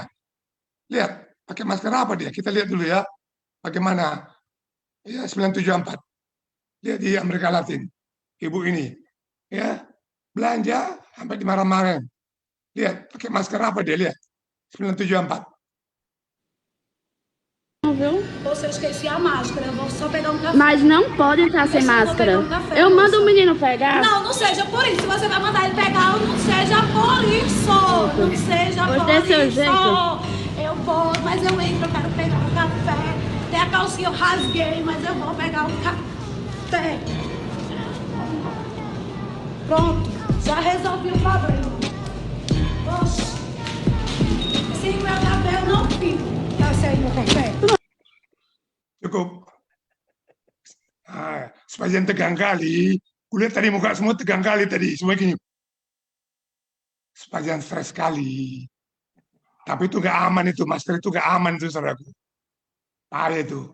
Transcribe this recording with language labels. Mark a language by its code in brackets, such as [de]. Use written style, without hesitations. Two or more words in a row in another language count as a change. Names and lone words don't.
[id] Lihat, pakai masker apa dia? Kita lihat dulu ya, bagaimana. Ya 974. Lihat di Amerika Latin, ibu ini, ya belanja sampai dimarah-marahin. Lihat, pakai masker apa dia? Lihat, 974. [pt] Viu? Moça, eu esqueci a máscara, eu vou só pegar um café. Mas não pode entrar sem Eu só vou máscara. pegar um café, Eu mando moça. o menino pegar. Não, não seja por isso. Se você vai mandar ele pegar, não seja por isso. Não seja Pois por dê seu isso. jeito. Eu vou, mas eu entro, eu quero pegar um café. Tem a calcinha, eu rasguei, mas eu vou pegar um café. Pronto, já resolvi o problema. Oxe, sem meu café eu não fico. Tá sem meu café? [id] Cukup. Nah, sepanjang tegang kali, kulihat tadi muka semua tegang kali tadi, semua gini. Sepanjang stres kali. Tapi itu nggak aman itu, masker itu nggak aman itu saudaraku. Parah itu.